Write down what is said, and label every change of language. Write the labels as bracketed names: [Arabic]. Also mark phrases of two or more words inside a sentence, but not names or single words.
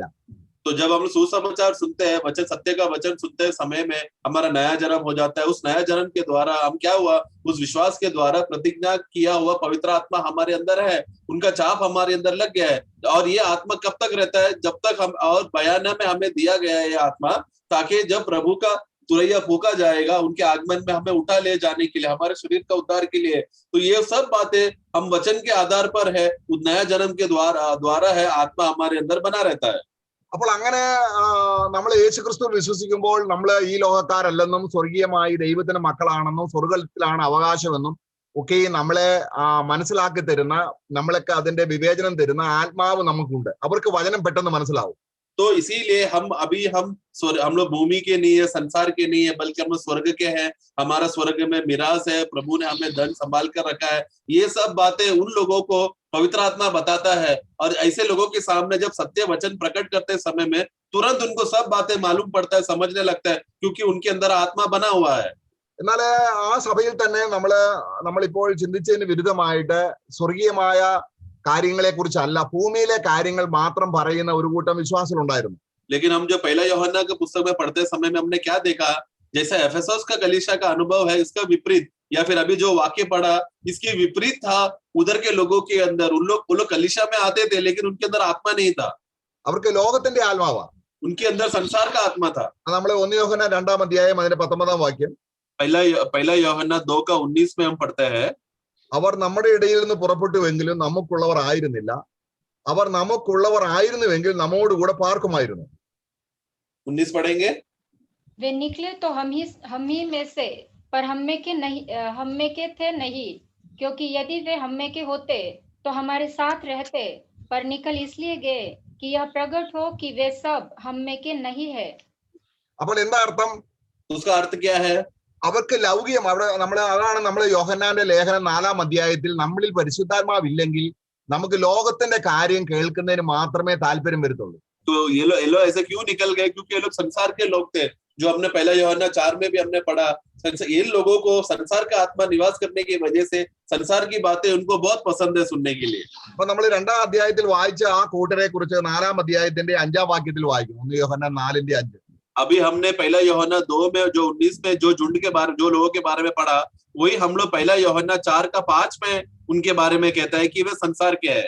[Hindi] तो जब हम सुसमाचार सुनते हैं, वचन सत्य का वचन सुनते हैं समय में हमारा नया जन्म हो जाता है। उस नया जन्म के द्वारा हम क्या हुआ? उस विश्वास के द्वारा प्रतिज्ञा किया हुआ पवित्र आत्मा हमारे अंदर है, उनका छाप हमारे अंदर लग गया है। और ये आत्मा कब तक रहता है? जब तक हम, और बयान में हमें दिया गया है ये आत्मा, ताकि जब प्रभु का तुरैया फूका जाएगा उनके आगमन में हमें उठा ले जाने के लिए, हमारे शरीर का उद्धार के लिए। तो ये सब बातें हम वचन के आधार पर है, उस नया जन्म के द्वारा है, आत्मा हमारे अंदर बना रहता है। [Malayalam] അപ്പോൾ അങ്ങനെ നമ്മൾ യേശുക്രിസ്തു വിശ്വസിക്കുമ്പോൾ നമ്മൾ ഈ ലോകക്കാരല്ലെന്നും സ്വർഗീയമായി ദൈവത്തിന്റെ മക്കളാണെന്നും സ്വർഗത്തിലാണ് അവകാശമെന്നും ഒക്കെ നമ്മളെ മനസ്സിലാക്കി തരുന്ന, നമ്മളൊക്കെ അതിന്റെ വിവേചനം തരുന്ന ആത്മാവ് നമുക്കുണ്ട്. അവർക്ക് വചനം പെട്ടെന്ന് മനസ്സിലാവും. [Hindi] तो इसीलिए हम लोग भूमि के नहीं है, संसार के नहीं है, बल्कि हम लोग स्वर्ग के हैं। हमारा स्वर्ग में मिरास है, प्रभु ने हमें धन संभाल कर रखा है। ये सब बातें उन लोगों को पवित्र आत्मा बताता है, और ऐसे लोगों के सामने जब सत्य वचन प्रकट करते समय में तुरंत उनको सब बातें मालूम पड़ता है, समझने लगता है, क्योंकि उनके अंदर आत्मा बना हुआ है। [Malayalam] എന്നാൽ ആ സഭയിൽ തന്നെ നമ്മളിപ്പോൾ ചിന്തിച്ചതിന് വിരുദ്ധമായിട്ട് സ്വർഗീയമായ കാര്യങ്ങളെ കുറിച്ചല്ല, ഭൂമിയിലെ കാര്യങ്ങൾ മാത്രം പറയുന്ന ഒരു കൂട്ടം വിശ്വാസികളുണ്ടായിരുന്നു. [Hindi] लेकिन हम जो पहला यूहन्ना के पुस्तक में पढ़ते समय में हमने क्या देखा, जैसा एफेसस का कलीसिया का अनुभव है, इसका विपरीत, या फिर अभी जो वाक्य पढ़ा इसके विपरीत था उधर के लोगों के अंदर। वो लोग कलीसिया में आते थे, लेकिन उनके अंदर आत्मा नहीं था, [Malayalam] അവർക്ക് ലോകത്തിന്റെ ആത്മാവാ, [Hindi] उनके अंदर संसार का आत्मा था। [Malayalam] നമ്മളെ 1 യോഹന്നാൻ 2-ാം അധ്യായം അതിന്റെ 19-ാം വാക്യം, [Hindi] पहला यूहन्ना 2:19 में हम पढ़ते हैं, [Malayalam] അവർ നമ്മുടെ ഇടയിൽ നിന്ന് പുറപ്പെട്ടുവെങ്കിലും നമുക്കുള്ളവർ ആയിരുന്നില്ല, അവർ നമുക്കുള്ളവർ ആയിരുന്നുവെങ്കിൽ നമ്മോടുകൂടെ പാർക്കുമായിരുന്നു. [Hindi] 19 पढ़ेंगे। वे निकले तो हम ही में से, पर हम में के थे नहीं, क्योंकि यदि वे हम में के होते तो हमारे साथ रहते, पर निकल इसलिए गए कि यह प्रकट हो कि वे सब हम में के नहीं है। [Malayalam] അപ്പോൾ എന്താ അർത്ഥം? [Hindi] उसका अर्थ क्या है? [Malayalam] അവർക്ക് ലൗകികം, അതാണ് നമ്മൾ യോഹന്നാന്റെ ലേഖനം 4-ാം അധ്യായത്തിൽ, നമ്മളിൽ പരിശുദ്ധാത്മാവില്ലെങ്കിൽ നമുക്ക് ലോകത്തിന്റെ കാര്യം കേൾക്കുന്നതിന് മാത്രമേ താല്പര്യം വരുത്തുള്ളൂ. [Hindi] तो ये लोग ऐसे क्यों निकल गए? क्योंकि ये लोग संसार के लोग थे, जो हमने पहला यूहन्ना 4 में भी हमने पढ़ा। इन लोगों को संसार का आत्मा निवास करने की वजह से संसार की बातें उनको बहुत पसंद है सुनने के लिए। [Malayalam] അപ്പൊ നമ്മൾ 2-ാം അധ്യായത്തിൽ വായിച്ച ആ കൂട്ടരെ കുറിച്ച് 4-ാം അധ്യായത്തിന്റെ 5-ാം വാക്യത്തിൽ വായിക്കും. 1 യോഹന്നാൻ 4:5. [Hindi] अभी हमने पहला यूहन्ना 2 में जो 19 में जो झुंड के बारे, जो लोगों के बारे में पढ़ा, वही हम लोग पहला यूहन्ना 4:5 में उनके बारे में कहता है कि वे संसार के है।